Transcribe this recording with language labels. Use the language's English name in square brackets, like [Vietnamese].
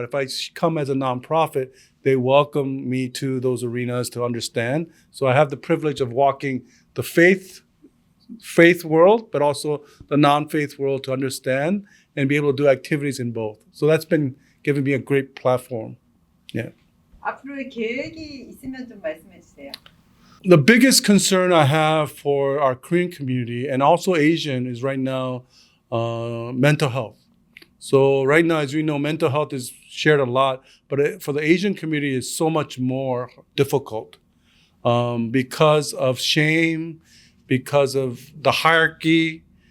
[English] But if I come as a nonprofit, they welcome me to those arenas to understand. So I have the privilege of walking the faith world, but also the non-faith world to understand and be able to do activities in both. So that's been giving me a great platform. Yeah. [Korean] 앞으로의 계획이 있으면 좀 말씀해 주세요. [English] The biggest concern I have for our Korean community and also Asian is right now mental health. So right now, as we know, mental health is shared a lot, but for the Asian community, it's so much more difficult because of shame, because of the hierarchy.